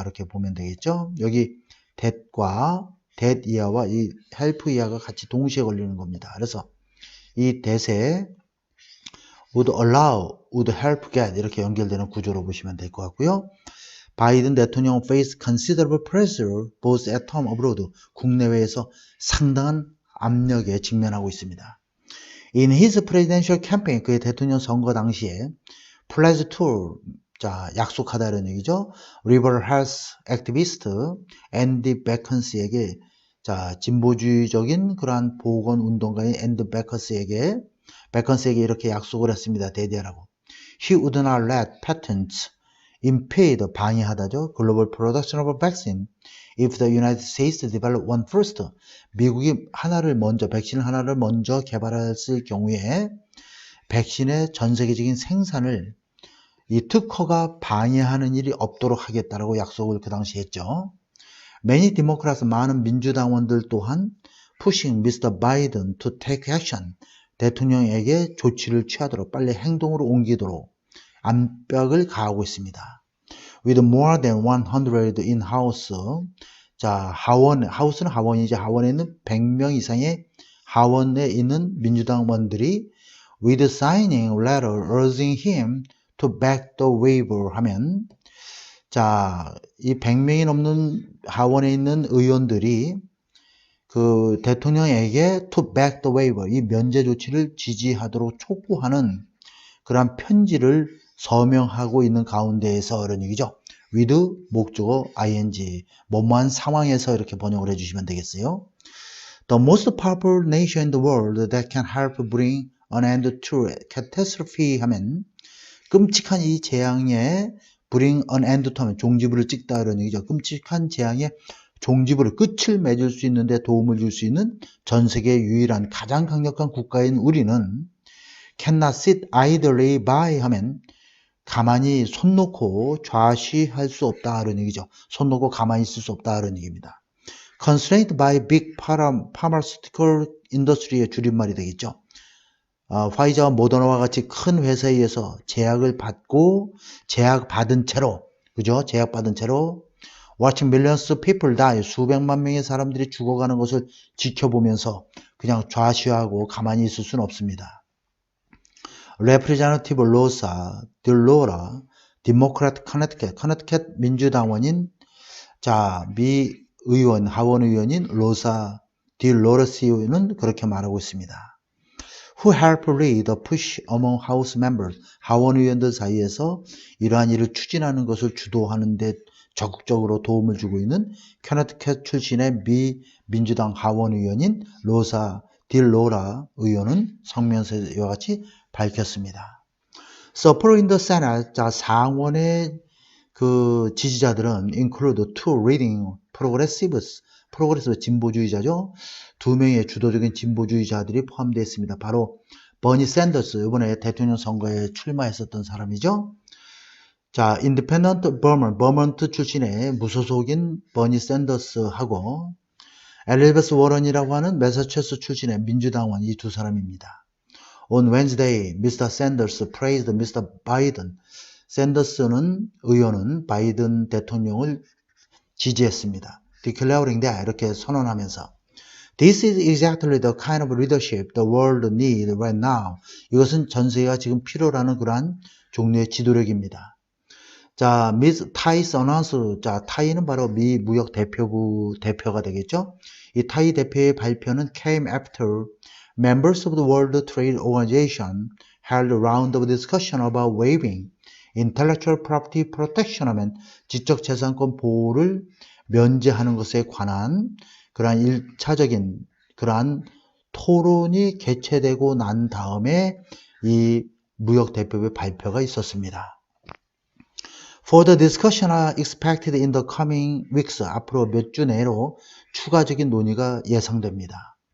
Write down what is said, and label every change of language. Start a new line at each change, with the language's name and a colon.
Korean: 이렇게 보면 되겠죠. 여기 that 이하와 이 help 이하가 같이 동시에 걸리는 겁니다. 그래서 이 that에 would allow, would help get 이렇게 연결되는 구조로 보시면 될 것 같고요.
English: 바이든 대통령 face considerable pressure both at home and abroad.
Korean: 국내외에서 상당한 압력에 직면하고 있습니다.
English: In his presidential campaign,
Korean: 그의 대통령 선거 당시에
English: pledge to,
Korean: 자, 약속하다 이런 얘기죠.
English: liberal health activist
Korean: 앤디 베컨스에게, 자, 진보주의적인 그러한 보건 운동가인 앤디 베컨스에게 이렇게 약속을 했습니다. 대대하라고.
English: He would not let patents impede, 방해하다죠. global production of a vaccine if the United States develop one first.
Korean: 미국이 백신을 하나를 먼저 개발했을 경우에 백신의 전 세계적인 생산을 이 특허가 방해하는 일이 없도록 하겠다라고 약속을 그 당시 했죠.
English: Many Democrats,
Korean: 많은 민주당원들 또한
English: pushing Mr. Biden to take action.
Korean: 대통령에게 조치를 취하도록 빨리 행동으로 옮기도록 압박을 가하고 있습니다.
English: With more than 100 in-house,
Korean: 자, 하우스는 하원이죠. 하원에 있는 100명 이상의 하원에 있는 민주당원들이
English: with signing letter urging him to back the waiver
Korean: 하면, 자, 이 100명이 넘는 하원에 있는 의원들이 그 대통령에게
English: to back the waiver,
Korean: 이 면제 조치를 지지하도록 촉구하는 그런 편지를 서명하고 있는 가운데에서 이런 얘기죠. with 목적어 ing, 뭐뭐한 상황에서 이렇게 번역을 해주시면 되겠어요.
English: The most powerful nation in the world that can help bring an end to catastrophe
Korean: 하면 끔찍한 이 재앙에
English: bring an end to
Korean: 하면 종지부를 찍다 이런 얘기죠. 끔찍한 재앙에 종지부를 끝을 맺을 수 있는데 도움을 줄 수 있는 전 세계 유일한 가장 강력한 국가인 우리는
English: cannot sit idly by
Korean: 하면 가만히 손 놓고 좌시할 수 없다 이런 얘기죠. 손 놓고 가만히 있을 수 없다 이런 얘기입니다.
English: Constrained by big pharmaceutical industry의
Korean: 줄임말이 되겠죠. 화이자와 모더나와 같이 큰 회사에 의해서 제약받은 채로, 그죠? 제약받은 채로
English: watching millions of people die,
Korean: 수백만 명의 사람들이 죽어가는 것을 지켜보면서 그냥 좌시하고 가만히 있을 수는 없습니다. Representative Rosa DeLauro, Democrat Connecticut 민주당원인 미 의원, 하원 의원인 로사 딜로러스는 그렇게 말하고 있습니다.
English: Who helped lead the push among House members,
Korean: 하원 의원들 사이에서 이러한 일을 추진하는 것을 주도하는 데 적극적으로 도움을 주고 있는 커네티컷 출신의 미 민주당 하원 의원인 로사 딜로라 의원은 성명서에 이와 같이 밝혔습니다.
English: Support in the Senate,
Korean: 상원의 그 지지자들은
English: include two reading progressives,
Korean: 진보주의자죠. 두 명의 주도적인 진보주의자들이 포함되어 있습니다. 바로 버니 샌더스, 이번에 대통령 선거에 출마했었던 사람이죠. 인디펜던트 버먼트 출신의 무소속인 버니 샌더스하고 엘리자베스 워런이라고 하는 매사추세츠 출신의 민주당원, 이 두 사람입니다.
English: On Wednesday, Mr. Sanders praised Mr. Biden.
Korean: 샌더스는 의원은 바이든 대통령을 지지했습니다.
English: Declaring that,
Korean: 이렇게 선언하면서
English: This is exactly the kind of leadership the world needs right now.
Korean: 이것은 전 세계가 지금 필요로 하는 그러한 종류의 지도력입니다.
English: Ms. Tai's announce,
Korean: 타이는 바로 미 무역 대표부 대표가 되겠죠. 이 타이 대표의 발표는
English: came after members of the World Trade Organization held a round of discussion about waiving intellectual property protection
Korean: 하면 지적재산권 보호를 면제하는 것에 관한 그러한 1차적인 그러한 토론이 개최되고 난 다음에 이 무역 대표부의 발표가 있었습니다.
English: Further discussion are expected in the coming weeks.
Korean: 앞으로 몇 주 내로 추가적인 논의가 예상됩니다.